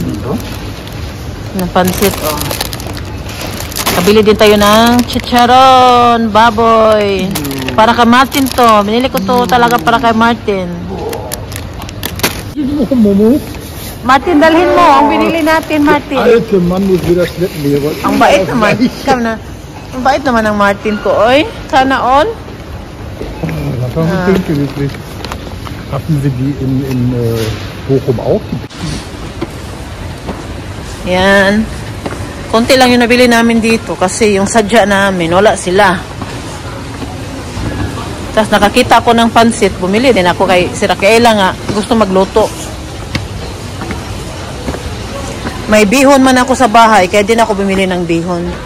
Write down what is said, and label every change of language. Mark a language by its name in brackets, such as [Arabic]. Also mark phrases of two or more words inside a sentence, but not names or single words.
[Filipino] Ng pansit, Nakabili din tayo ng chicharon, baboy. Para kay Martin to. Binili ko to talaga para kay Martin. Martin, dalhin mo. Ang binili natin, Martin. [German] Alte Mann muss wieder schleppen. [Filipino] Ang bait naman. Ang bait naman ng Martin ko, oy. Sana all. [German] Das war so pinke wirklich. Hatten Sie die in Bochum auch? [Filipino] Yan. Konti lang yung nabili namin dito kasi yung sadya namin, wala sila. Tapos nakakita ako ng pansit, bumili din ako kay si Raquela nga, gusto magluto. May bihon man ako sa bahay, kaya din ako bumili ng bihon.